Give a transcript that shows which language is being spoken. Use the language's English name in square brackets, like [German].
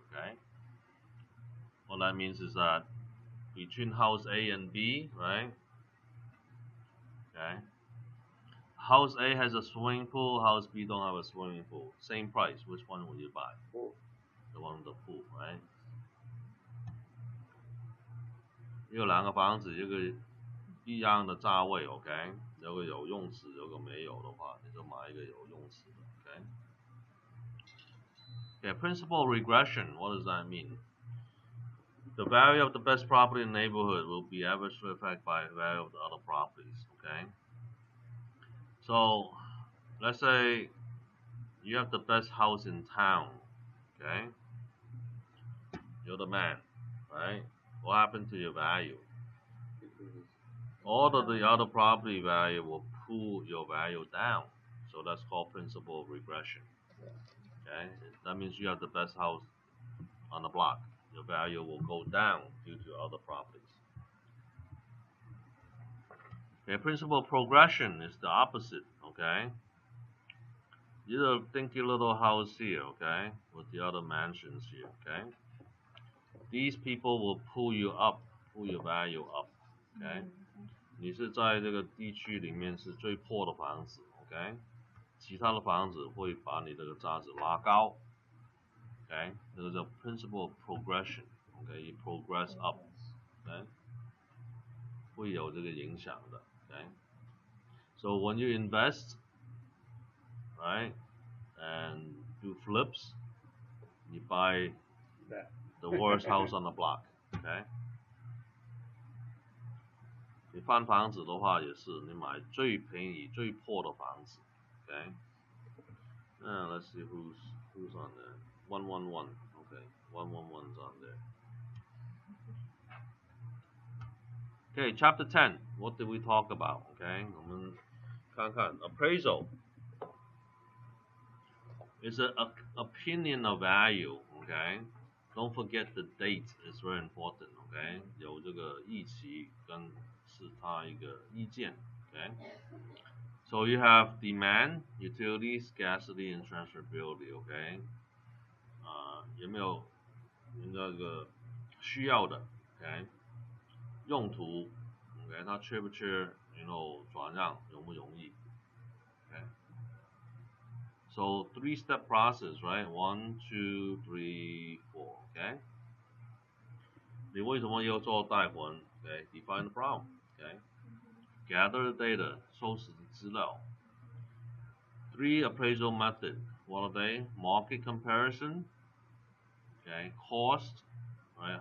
[English] Okay, what that means is that between house A and B, right? Okay, house A has a swimming pool, house B don't have a swimming pool. Same price, which one will you buy? The one with the pool, right? [Chinese] 有两个房子，一个一样的价位 ，OK， 有个有泳池，有个没有的话，你就买一个有泳池的 ，OK。 [English] Okay, principal regression, what does that mean? The value of the best property in the neighborhood will be adversely affected by the value of the other properties, okay? So, let's say you have the best house in town, okay? You're the man, right? What happened to your value? All of the other property value will pull your value down. So that's called principal regression. Okay? That means you have the best house on the block. Your value will go down due to other properties. Okay, principal progression is the opposite, okay? You think your little house here, okay, with the other mansions here, okay? These people will pull you up, pull your value up, okay? [Chinese] 你是在这个地区里面是最破的房子 ，OK？其他的房子会把你这个价值拉高 ，OK？这个叫 principal progression，OK？ [English] You progress up， [Chinese] OK？会有这个影响的 [English] ，OK？So when you invest, right, and do flips, you buy the worst house on the block, OK？ [Chinese] 你翻房子的话也是，你买最便宜、最破的房子 ，OK？ [English] Let's see who's on there. 111, okay. 111's on there. Okay, chapter 10. What did we talk about? [Chinese] Okay, 我们看看 appraisal. [English] It's an opinion of value. Okay, don't forget the date is very important. [Chinese] Okay, 有这个日期跟是它一个意见 okay. [English] So you have demand, utility, scarcity, and transferability. Okay. [Chinese] 有没有那个需要的 ，OK， 用途 ，OK， 它缺不缺，转让容不容易 ，OK。 [English] So three-step process, right? 1, 2, 3, 4, OK。 [Chinese] 你为什么要做贷款 ？OK, [English] define the problem, [Chinese] OK. [English] Gather the data, [Chinese] 收集资料。 [English] Three appraisal method, what are they? Market comparison, okay, cost, right?